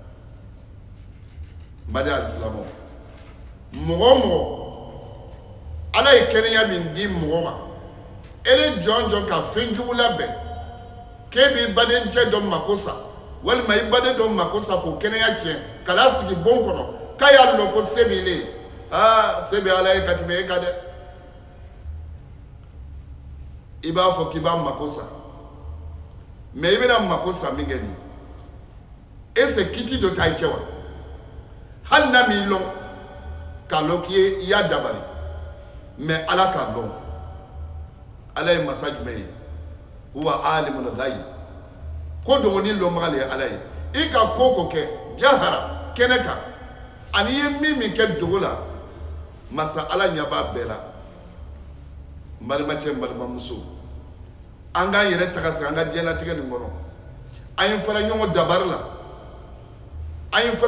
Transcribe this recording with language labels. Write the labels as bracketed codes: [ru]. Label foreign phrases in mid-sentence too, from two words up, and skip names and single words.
[bm] madi alisilamɛw mɔgɔ o mɔgɔ ala ye kɛnɛya min di mɔgɔ ma ele jɔn jɔn ka fɛn jugu labɛn k'e b'i badencɛ dɔ mako sa walima i baden dɔ mako sa k'o kɛnɛya tiɲɛ ka n'a sigi bon kɔnɔ k'a y'a lɔn ko se b'i le se bɛ ala ye ka tɛmɛ e kan dɛ i b'a fɔ k'i b'a mako sa mais i bɛna mako sa min kɛ nin [fr] est ce que [bm] kiti dɔ t'a cɛ wa hali n'a m'i lɔn k'a lɔn k'i ye i y'a dabali mais ala k'a lɔn ala ye masa jumɛn ye [ar] هو عالم الغيب [bm] ko dɔgɔnin lɔnbaga de ye ala ye i ka ko ko kɛ jahara kɛnɛ kan ani ye min kɛ dogo la masa ala ɲɛ b'a bɛɛ la n balimacɛ n balimamuso an k'an yɛrɛ taga sigi an ka diɲɛlatigɛ nin kɔnɔ an ye fara ɲɔgɔn dabari la an ye